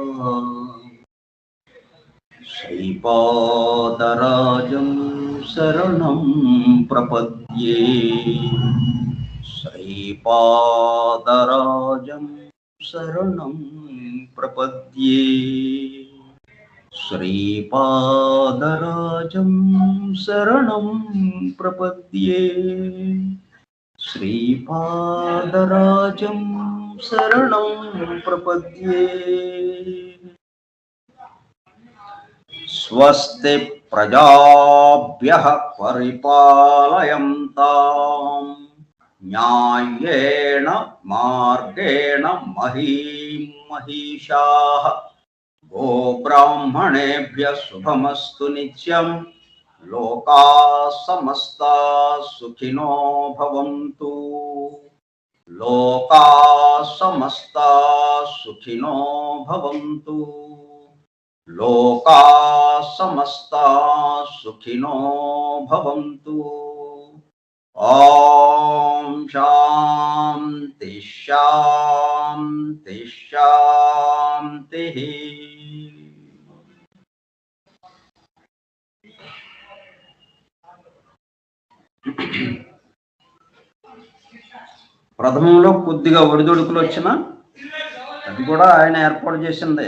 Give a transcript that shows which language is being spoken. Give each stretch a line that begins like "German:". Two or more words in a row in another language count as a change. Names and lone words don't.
Sanskrit: శ్రీపాదరాజం శరణం ప్రపద్యే, శ్రీపాదరాజం శరణం ప్రపద్యే, శ్రీపాదరాజం శరణం ప్రపద్యే, శ్రీపాదరాజం శరణం ప్రపద్యే. స్వస్తి ప్రజాభ్యః పరిపాలయంతాం న్యాయేన మార్గేణ మహీం మహిషాః. గోబ్రాహ్మణేభ్యః శుభమస్తు నిత్యం. లోకాః సమస్తాః సుఖినో భవంతు. లోకాః సమస్తాః సుఖినో భవంతు. లోకాః సమస్తాః సుఖినో భవంతు. ఓం శాంతి శాంతి శాంతి.
Telugu: ప్రథమంలో కొద్దిగా ఒడిదొడుకులు వచ్చిన అది కూడా ఆయన ఏర్పాటు చేసిందే.